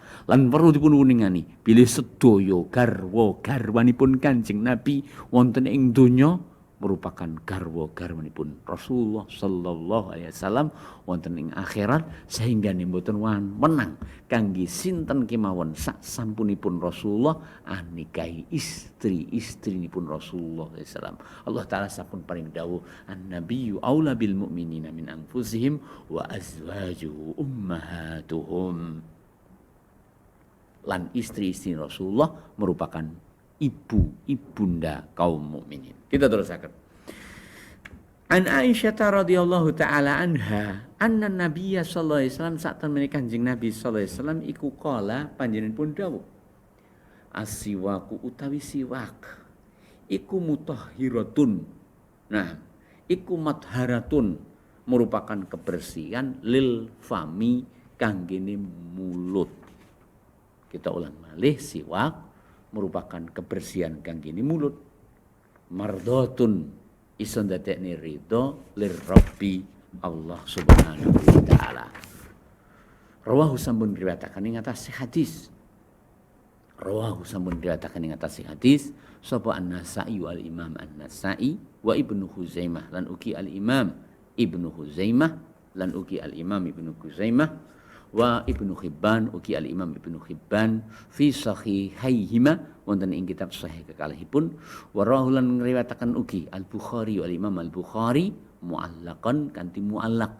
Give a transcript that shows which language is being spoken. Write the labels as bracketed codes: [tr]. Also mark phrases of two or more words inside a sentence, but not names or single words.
[jv] Lan perlu dipun wuningani bilih sedaya garwanipun Kanjeng Nabi wonten ing donya merupakan garwanipun Rasulullah [ar] صلى الله عليه وسلم [jv] wonten ing akhirat sehingga mboten menang kangge sinten kemawon sak sampunipun Rasulullah nikahi istri-istrinipun Rasulullah sallallahu alaihi wasallam. Allah taala sampun paring dawuh [ar] النبي أولى بالمؤمنين من أنفسهم وأزواجه أمهاتهم. [jv] Lan istri-istri Rasulullah merupakan ibunda kaum mukminin. Kita terusaken. [ar] عن عائشة رضي الله تعالى عنها أن النبي صلى الله عليه وسلم [jv] sak temene Kanjeng Nabi [ar] صلى الله عليه وسلم [jv] iku kala panjenenganipun dawuh as-siwaku utawi siwak iku mutahhiratun. Nah, iku matharatun merupakan kebersihan [ar] للفم [jv] kanggene mulut. Kita ulang malih siwak merupakan kebersihan kanggene mulut. Mardhatun iso ndadekne ridho [ar] للرب الله سبحانه وتعالى. [jv] Rawahu sampun riwayataken ing atas hadis. Rawahu sampun riwayataken ing atas hadis sapa An-Nasa'i wal Imam An-Nasa'i wa Ibnu Huzaimah lan ugi Al-Imam Ibnu Huzaimah lan ugi Al-Imam Ibnu Huzaimah wa Ibnu Hibban ugi Al-Imam Ibnu Hibban [ar] في صحيحيهما [jv] wonten ing kitab sahih kekalihipun [ar] ورواه [jv] lan ngriwayataken ugi Al-Bukhari wal Imam Al-Bukhari muallaqan kanthi muallaq.